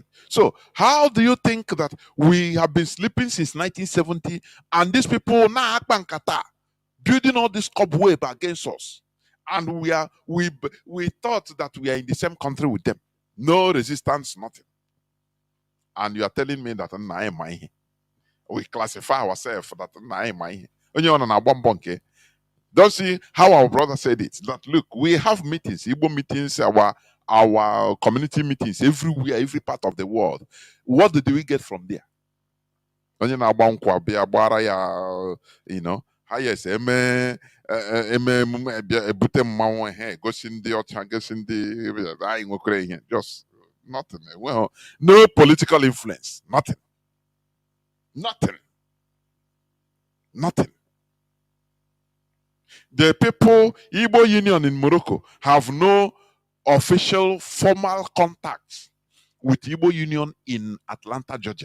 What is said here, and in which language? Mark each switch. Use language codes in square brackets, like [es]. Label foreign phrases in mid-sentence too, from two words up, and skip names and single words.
[en] So how do you think that we have been sleeping since 1970 and these people now building all this cobweb against us, and we thought that we are in the same country with them, no resistance, nothing, and you are telling me that we classify ourselves that [ig] Onye ona na agba mbọ nke. [en] Don't see how our brother said it. That look, we have meetings, Igbo meetings, our community meetings everywhere, every part of the world. What do we get from there? [ig] Onye na-agba nkwa bịa gbara ya, [en] you know, [ig] highest eme emume ebute mmanwụ ihe gosi ndị ọcha gosi ndị anyị nwekwara ihe, [en] just nothing. Well, no political influence, nothing. The people, Igbo Union in Morocco, have no official formal contacts with Igbo Union in Atlanta, Georgia.